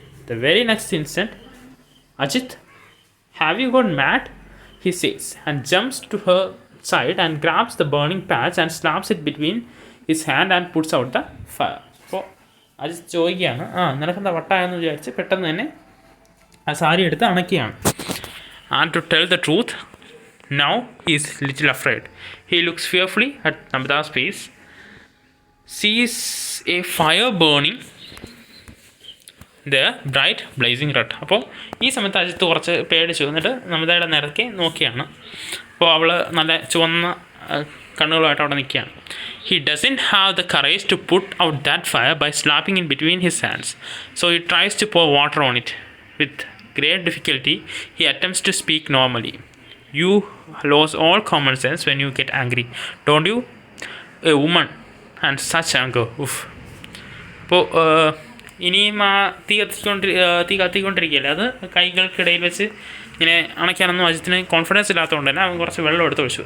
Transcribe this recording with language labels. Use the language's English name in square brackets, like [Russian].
[English] The very next instant, Ajith, have you gone mad, he says and jumps to her side and grabs the burning patch and slaps it between his hand and puts out the fire. [Malayalam] അപ്പോൾ അജിത്ത് ചോദിക്കുകയാണ്, നിനക്കെന്താ വട്ടായെന്ന് വിചാരിച്ച് പെട്ടെന്ന് തന്നെ ആ സാരി എടുത്ത് അണയ്ക്കുകയാണ്. [English] And to tell the truth, now he is little afraid. He looks fearfully at Namita's face, sees a fire burning there, bright blazing red. [Malayalam] അപ്പോൾ ഈ സമയത്ത് അജിത്ത് കുറച്ച് പേടിച്ചു, എന്നിട്ട് നമിതയുടെ നേരത്തെ നോക്കിയാണ്. അപ്പോൾ അവൾ നല്ല ചുവന്ന കണ്ണുകളുമായിട്ട് അവിടെ നിൽക്കുകയാണ്. [English] He doesn't have the courage to put out that fire by slapping in between his hands, so he tries to pour water on it. With great difficulty, he attempts to speak normally. You lose all common sense when you get angry, don't you? A woman and such anger. Oof. [Malayalam] അപ്പോൾ ഇനിയും ആ തീ കത്തിക്കൊണ്ടിരിക്കുകയല്ലേ, അത് കൈകൾക്കിടയിൽ വെച്ച് ഇങ്ങനെ അണയ്ക്കാനൊന്നും അജിത്തിന് confidence ഇല്ലാത്തതുകൊണ്ട് തന്നെ അവൻ കുറച്ച് വെള്ളം എടുത്ത് ഒഴിച്ചു.